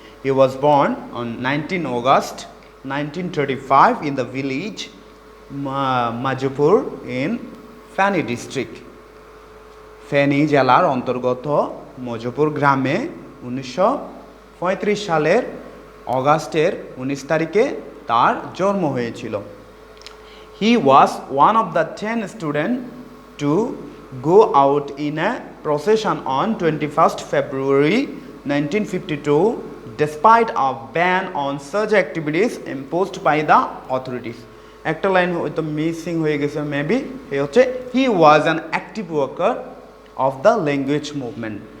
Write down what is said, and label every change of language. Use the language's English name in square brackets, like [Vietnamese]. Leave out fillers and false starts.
[English] He was born on 19 August 1935 in the village Majpur in Feni district. [Bangla] Feni জেলার অন্তর্গত মজপুর গ্রামে 1935 সালের অগাস্টের 19 তারিখে তার জন্ম হয়েছিল। [English] He was one of the 10 students to go out in a procession on 21st February 1952 despite a ban on such activities imposed by the authorities. [Bangla] একটা লাইন হয়তো মিসিং হয়ে গেছে মেবি, এই হচ্ছে [English] He was an active worker of the language movement.